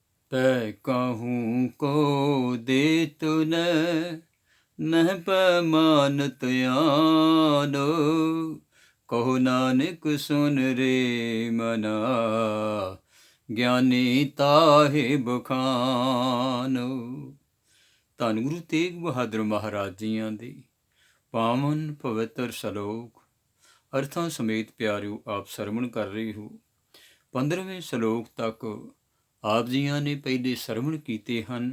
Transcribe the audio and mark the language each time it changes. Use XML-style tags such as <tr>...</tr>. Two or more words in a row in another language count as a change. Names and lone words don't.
<pa>ਤੈ ਕਹੂੰ ਕੋ ਦੇਤ ਨਹ ਪੈਮਾਨਤ ਆਨੋ। ਕਹੋ ਨਾਨਕ ਸੁਨ ਰੇ ਮਨਾ, ਗਿਆਨੀ ਤਾਹੇ ਬਖਾਨੋ। ਧੰਨ ਗੁਰੂ ਤੇਗ ਬਹਾਦਰ ਮਹਾਰਾਜ ਜੀਆਂ ਦੇ ਪਾਵਨ ਪਵਿੱਤਰ ਸ਼ਲੋਕ ਅਰਥਾਂ ਸਮੇਤ ਪਿਆਰਿਓ ਆਪ ਸਰਵਣ ਕਰ ਰਹੇ ਹੋ। 15ਵੇਂ ਸ਼ਲੋਕ ਤੱਕ ਆਪ ਜੀਆਂ ਨੇ ਪਹਿਲੇ ਸਰਵਣ ਕੀਤੇ ਹਨ।</pa>